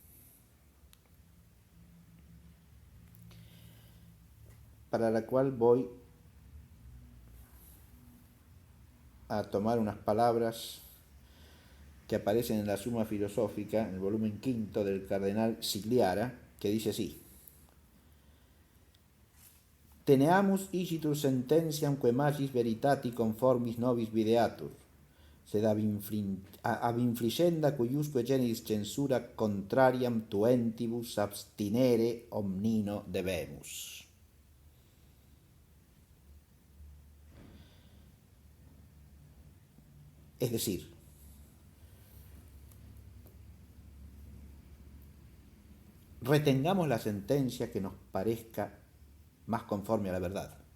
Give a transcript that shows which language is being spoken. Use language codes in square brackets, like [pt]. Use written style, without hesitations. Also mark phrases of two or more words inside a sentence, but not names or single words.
[es] para la cual voy a tomar unas palabras que aparecen en la Suma Filosófica, en el volumen 5 del cardenal Sigliara, que dice así: [la] Teneamus igitur sententiam quae magis veritati conformis nobis videatur, sed ab infligenda cuiusque generis censura contrariam tuentibus abstinere omnino debemus. [es] Es decir, retengamos la sentencia que nos parezca más conforme a la verdad,